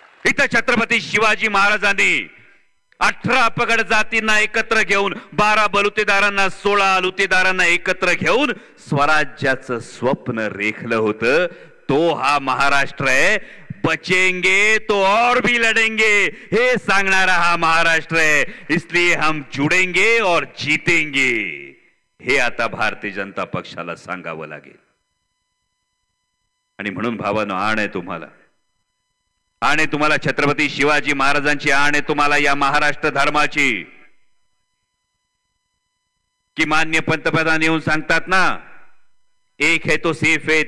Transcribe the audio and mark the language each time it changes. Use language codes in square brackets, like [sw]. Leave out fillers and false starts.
[mr] इथं छत्रपती शिवाजी महाराजांनी 18 पगड जातींना एकत्र घेऊन 12 बलुतेदारांना 16 लुतेदारांना एकत्र घेऊन स्वराज्याचं स्वप्न रेखलं होतं. तो हा महाराष्ट्र आहे. [hi] बचेंगे तो और भी लढेंगे [mr] हे सांगणारा हा महाराष्ट्र आहे. [hi] इसलिए हम जुडेंगे और जीतेंगे [mr] हे आता भारतीय जनता पक्षाला सांगावं लागेल. आणि म्हणून भावानो, आण आहे तुम्हाला, आणि तुम्हाला छत्रपती शिवाजी महाराजांची आण आहे तुम्हाला या महाराष्ट्र धर्माची. की मान्य पंतप्रधान येऊन सांगतात ना, [hi] एक है तो सेफ है.